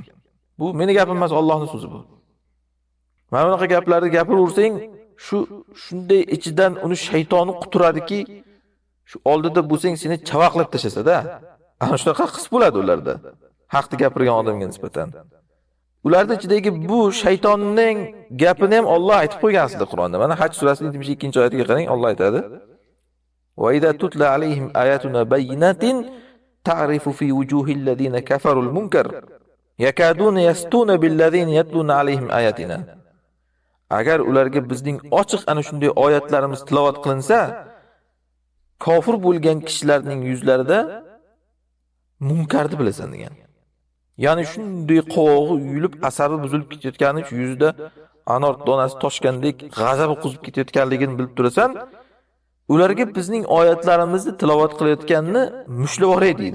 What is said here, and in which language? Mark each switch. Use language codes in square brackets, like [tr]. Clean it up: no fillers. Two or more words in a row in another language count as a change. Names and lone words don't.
[uz] Bu meni gapim emas, Allohning so'zi bu. Mana bunaqa gaplarni gapiraversang, shunday ichidan uni shaytoni quturadiki, shu oldida bo'lsang seni chavaqlab tashasa-da. Ana shunaqa his bo'ladi ularda. Haqni gapirgan odamga nisbatan. Ularning ichidagi bu shaytonning gapini ham Alloh aytib qo'ygan aslida Qur'onda. Mana Haj surasining 22-oyatiga qarang, Alloh aytadi: [ar] "وإذا تتلى عليهم آياتنا بينات تعرف في وجوه الذين كفروا المنكر يكادون يسطون بالذين يتلون عليهم آياتنا." [uz] Agar ularga bizning ochiq ana shunday oyatlarimiz tilovat qilinsa, kofir bo'lgan kishilarning yuzlarida munkarni bilasan degan. Ya'ni shunday qovog'i uyilib, asabi buzilib ketayotgani, shu yuzida anor donasi toshgandek g'azabi quzib ketayotganligini bilib turasan, ularga bizning oyatlarimizni tilovat qilayotganini mushlab oray deydi.